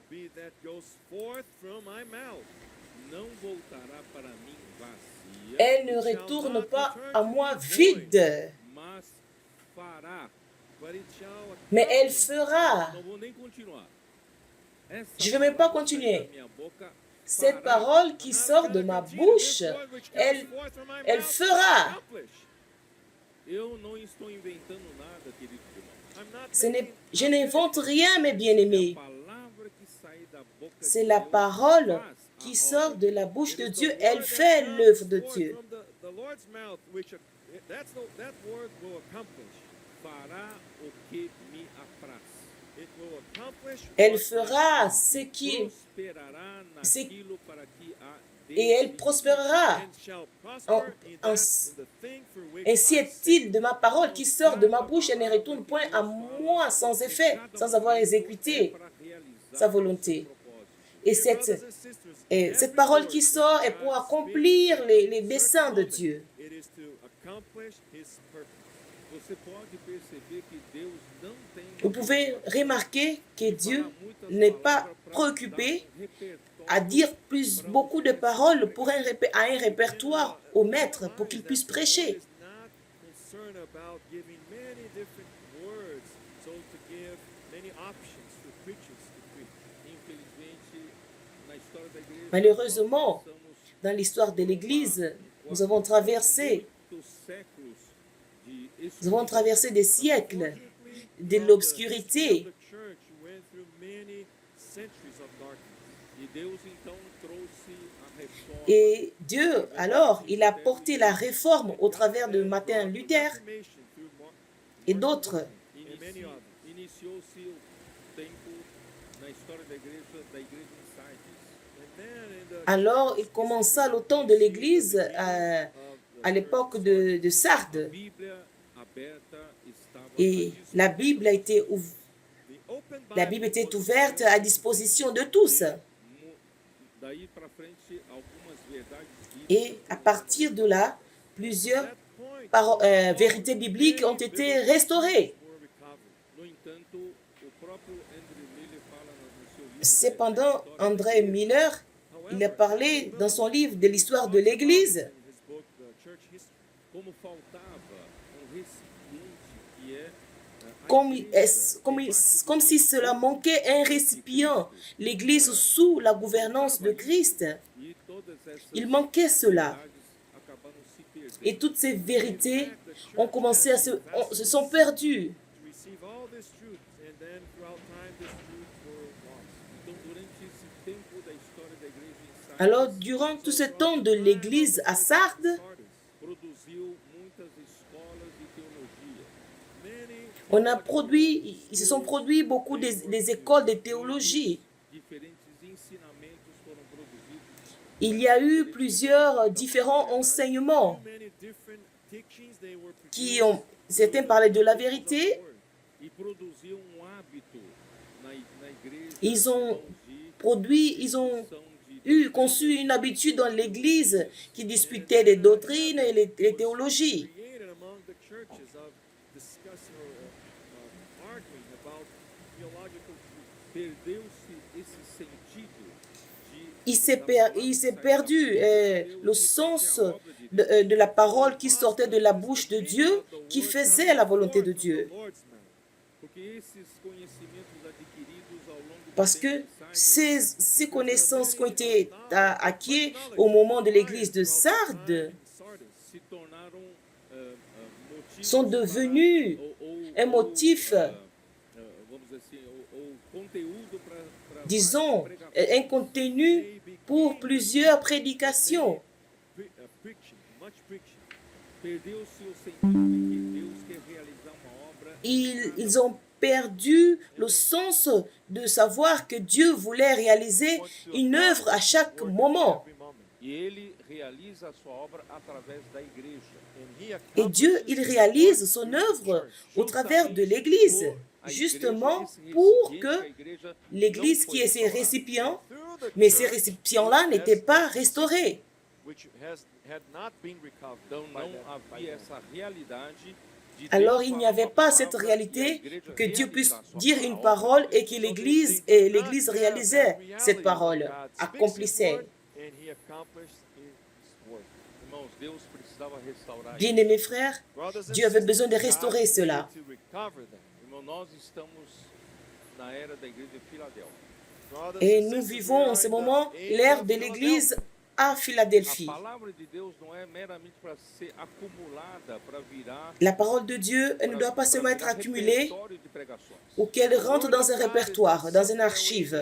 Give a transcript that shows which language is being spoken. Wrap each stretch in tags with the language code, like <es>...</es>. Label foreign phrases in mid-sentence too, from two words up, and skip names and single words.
<fr>Elle ne retourne pas à moi vide, mais elle fera. Je ne vais même pas continuer. Cette parole qui sort de ma bouche, elle fera.</fr> <pt>Eu não estou inventando nada, queridos irmãos.</pt> <en>I'm not</en> <fr>Ce n'est-</fr> <en>making</en> <fr>je n'invente rien, mes bien-aimés.</fr> <pt>A palavra que sai da boca de</pt> <fr>C'est la</fr> <pt>Deus</pt> <fr>parole</fr> <pt>faz</pt> <fr>qui</fr> <pt>a</pt> <fr>sort</fr> <pt>obra.</pt> <fr>de la bouche de</fr> <en>It is</en> <fr>Dieu.</fr> <en>the</en> <fr>Elle</fr> <en>word</en> <fr>fait</fr> <en>that</en> <fr>l'œuvre</fr> <en>comes</en> <fr>de</fr> <en>forth</en> <fr>Dieu.</fr> <en>from the Lord's mouth, that word will accomplish.</en> <pt>Fará o que me apraz.</pt> <en>It will accomplish</en> <fr>Elle</fr> <en>what</en> <fr>fera ce qui...</fr> <pt>Prosperará</pt> <fr>C'est-</fr> <pt>naquilo para que a</pt> <fr>Et elle prospérera.</fr> <en>and shall prosper</en> <fr>En-</fr> <en>in</en> <fr>en-</fr> <en>the thing for which</en> <fr>Ainsi</fr> <en>I</en> <fr>est-il de ma parole qui sort de ma bouche et ne retourne point à moi sans effet, sans avoir exécuté sa volonté. Et cette parole qui sort est pour accomplir les desseins de Dieu.</fr> <en>It is to accomplish his purpose.</en> <pt>Você pode perceber que Deus não tem</pt> <fr>Vous pouvez remarquer que Dieu n'est pas préoccupé à dire beaucoup de paroles pour à un répertoire au maître pour qu'il puisse prêcher.</fr> <en>Is not concerned about giving many different words, so to give many options for preachers to preach.</en> <pt>Infelizmente, na história da igreja,</pt> <fr>Malheureusement,</fr> <pt>nós</pt> <fr>dans l'histoire de l'Église, nous avons traversé</fr> <pt>muitos séculos de</pt> <fr>Nous avons traversé des siècles de l'obscurité.</fr> <en>The church went through many centuries of darkness.</en> <pt>E Deus então trouxe a reforma.</pt> <fr>Et Dieu, alors, il a porté la réforme au travers de Martin Luther</fr> <en>Reformation through</en> <fr>et d'autres.</fr> <en>and many others.</en> <pt>Iniciou-se o tempo na história da igreja em Sardes.</pt> <en>And then in the</en> <fr>Alors, il commença le temps de l'Église à l'époque de Sardes.</fr> <pt>Bíblia aberta estava</pt> <fr>Et la Bible a été la Bible était ouverte à disposition de tous.</fr> <pt>daí para frente algumas verdades</pt> <fr>Et à partir de là, plusieurs vérités bibliques ont été restaurées.</fr> <en>were recovered.</en> <pt>No entanto, o próprio Andrew Miller fala no seu livro</pt> <fr>Cependant, André Miller, il a parlé dans son livre de l'histoire de l'Église,</fr> <en>In his book, The Church History,</en> <pt>como faltava recipiente que é a</pt> <fr>comme si cela manquait un récipient, l'Église sous la gouvernance de Christ.</fr> <pt>e todas essas</pt> <fr>Il manquait cela.</fr> <pt>verdades acabaram se perdendo.</pt> <fr>Et toutes ces vérités ont commencé à se sont perdues.</fr> <en>to receive all this truth, and then throughout time, this truth were lost.</en> <pt>Então, durante esse tempo da história da igreja em Sardes,</pt> <fr>Alors, durant tout ce temps de l'Église à Sardes,</fr> <pt>produziu muitas escolas de teologia.</pt> <fr>ils se sont produits beaucoup des écoles de théologie.</fr> <pt>Diferentes ensinamentos foram produzidos.</pt> <fr>Il y a eu plusieurs différents enseignements</fr> <en>Many different teachings they were</en> <fr>qui ont, certains parlaient de la vérité,</fr> <pt>E produziu hábito na igreja.</pt> <fr>ils ont conçu une habitude dans l'Église qui disputait des doctrines et les théologies.</fr> <en>created among the churches of discussing or arguing about theological truth.</en> <pt>Perdeu-se esse sentido</pt> <fr>Il s'est perdu le sens de la parole qui sortait de la bouche de Dieu, qui faisait la volonté de Dieu.</fr> <pt>porque esses conhecimentos adquiridos ao longo do</pt> <fr>Parce que ces connaissances qui ont été acquises au moment de l'église de Sardes</fr> <pt>se tornaram motivos</pt> <fr>sont devenus un motif,</fr> <pt>vamos dizer assim, ou conteúdo para</pt> <fr>disons, un contenu pour plusieurs prédications.</fr> <en>preaching, much preaching.</en> <pt>perdeu-se o sentido de que Deus quer realizar uma obra</pt> <fr>Ils ont perdu le sens de savoir que Dieu voulait réaliser une œuvre à chaque moment.</fr> <en>Every moment.</en> <pt>e ele realiza a sua obra através da igreja.</pt> <en>And he</en> <fr>Et Dieu, il réalise son œuvre au travers de l'Église, justement pour que l'Église qui est ses récipients,</fr> <en>through the</en> <fr>mais ces récipients-là n'étaient pas restaurés.</fr> <en>which had not been recovered</en> <pt>Então</pt> <en>by</en> <pt>não</pt> <en>that, by</en> <pt>havia</pt> <en>them.</en> <pt>essa realidade de</pt> <fr>Alors</fr> <pt>Deus</pt> <fr>il n'y</fr> <pt>falar</pt> <fr>avait</fr> <pt>uma</pt> <fr>pas cette</fr> <pt>palavra e a</pt> <fr>réalité</fr> <pt>igreja</pt> <fr>que Dieu puisse</fr> <pt>realizar a sua</pt> <fr>dire une</fr> <pt>palavra.</pt> <fr>parole et que l'Église réalisait cette parole, accomplissait.</fr> <en>And he accomplished his work.</en> <pt>Irmãos, Deus precisava restaurar isso.</pt> <fr>Bien-aimés frères,</fr> <en>Brothers and</en> <fr>Dieu avait besoin de</fr> <en>sisters,</en> <fr>restaurer</fr> <en>God</en> <fr>cela.</fr> <en>needed to recover them.</en> <pt>Irmão, nós estamos na era da igreja de Filadélfia.</pt> <en>Brothers</en> <fr>Et</fr> <en>and</en> <fr>nous</fr> <en>sisters,</en> <fr>vivons</fr> <en>we</en> <fr>en</fr> <en>are</en> <fr>ce</fr> <en>in the</en> <fr>moment</fr> <en>age</en> <fr>l'ère</fr> <en>of</en> <fr>de l'Église</fr> <en>Philadelphia.</en> <fr>à</fr> <pt>A</pt> <fr>Philadelphie.</fr> <pt>palavra de Deus não é meramente para ser acumulada, para virar,</pt> <fr>La parole de Dieu elle ne doit pas seulement être accumulée</fr> <pt>repertório de pregações.</pt> <fr>ou qu'elle rentre dans un répertoire, dans une archive.</fr>